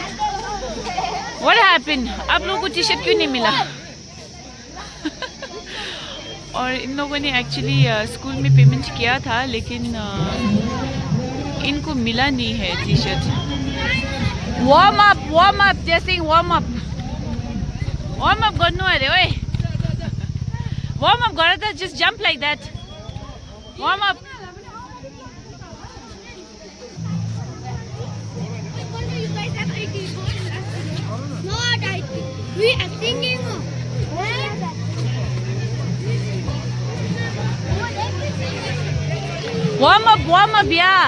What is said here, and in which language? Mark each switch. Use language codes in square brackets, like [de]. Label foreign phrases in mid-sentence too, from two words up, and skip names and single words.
[en] What happened? [hi] आप लोगों को [en] T shirt [hi] क्यों नहीं मिला? और इन लोगों ने एक्चुअली स्कूल में पेमेंट किया था, लेकिन इनको मिला नहीं है [en] T shirt. warm up jaise warm up [ne] गर्नु अरे ओए, [en] warm up [ne] गर त [en] just jump like that, warm up. We are singing. Warm up, yeah.